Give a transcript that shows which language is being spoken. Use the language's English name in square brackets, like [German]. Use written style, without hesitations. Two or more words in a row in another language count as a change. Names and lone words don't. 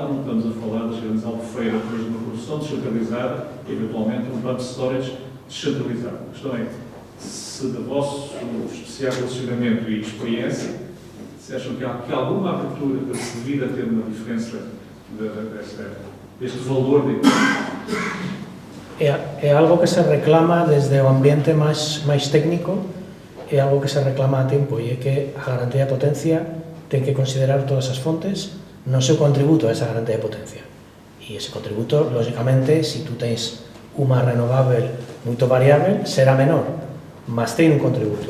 [Portuguese] Não estamos a falar das grandes albufeiras, mas de uma produção descentralizada, eventualmente um [English] pump storage [Portuguese] descentralizado. A questão é, se do vosso especial relacionamento e experiência, se acham que há alguma abertura para se vir a ter uma diferença deste valor de... [Galician] É algo que se reclama desde o ambiente máis técnico, é algo que se reclama a tempo, e é que a garantía de potencia ten que considerar todas as fontes no seu contributo a esa garantía de potencia. E ese contributo, lógicamente, se tú tens unha renovável moito variável, será menor, mas ten un contributo.